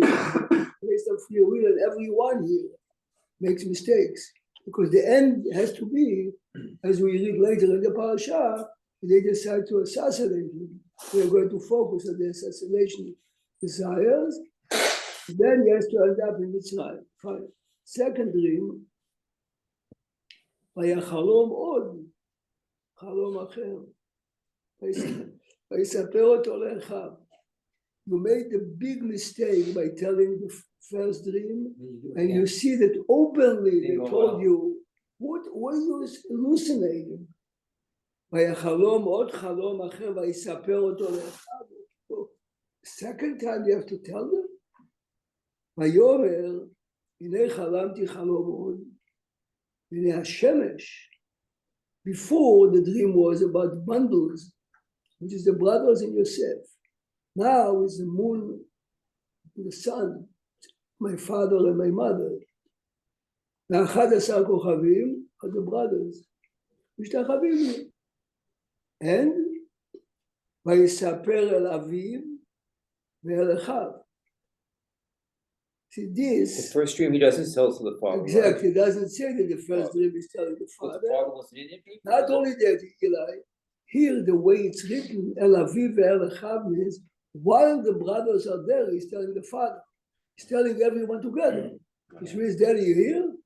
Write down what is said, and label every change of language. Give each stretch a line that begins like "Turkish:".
English: Based on free will, and everyone here makes mistakes. Because the end has to be, as we read later in the parasha, they decide to assassinate him. We are going to focus on the assassination desires. Then he has to end up in Mitzrayim. Fine. Second dream,
Hebrew: ויחלום עוד, חלום אחר. ויספר אותו לאחיו.
English: You made the big mistake by telling the first dream, and you see that openly they told you, what were you hallucinating?
Hebrew: ויחלום עוד חלום אחר, ויספר אותו לאחיו.
English: Second time you have to tell them.
Hebrew: ויאמר, הנה חלמתי חלום עוד, הנה השמש.
English: Before the dream was about bundles, which is the brothers in Yosef. Now is the moon, the sun, my father and my mother.
Hebrew: ו11 כוכבים
English: are the brothers.
Hebrew: משתחווים לי. And ויספר אל אביו ואל אחיו.
English: See this. The first dream he doesn't tell to the father. Exactly. It doesn't say that the first dream is telling the But father. the father was an Indian people. Not only that, Eli, here the way it's written,
Hebrew: El Aviv ve'el Echav
English: means while the brothers are there, he's telling the father. He's telling everyone together. Which means, Daddy, you hear?